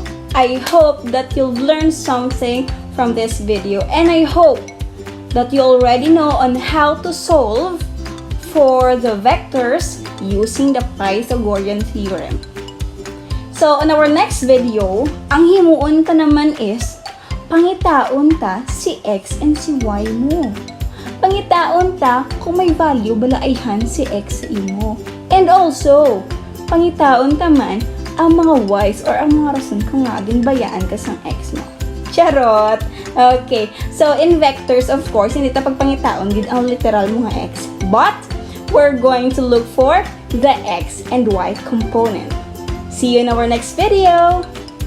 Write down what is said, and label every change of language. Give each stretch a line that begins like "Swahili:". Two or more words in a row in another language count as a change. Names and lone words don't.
English: I hope that you've learned something from this video, and I hope that you already know on how to solve for the vectors using the Pythagorean Theorem. So, on our next video,
Hiligaynon: ang himuon ka naman is pangitaon ta si x and si y mo. Pangitaon ta kung may value balaayhan si x sa imo.
English: And also,
Hiligaynon: pangitaon ta man ang mga y's or ang mga rason kung nga ginbayaan ka sang x mo. Charot!
English: Okay, so in vectors, of course,
Hiligaynon: hindi ta pagpangitaon gid ang literal mga x.
English: But, we're going to look for the x and y component. See you in our next video!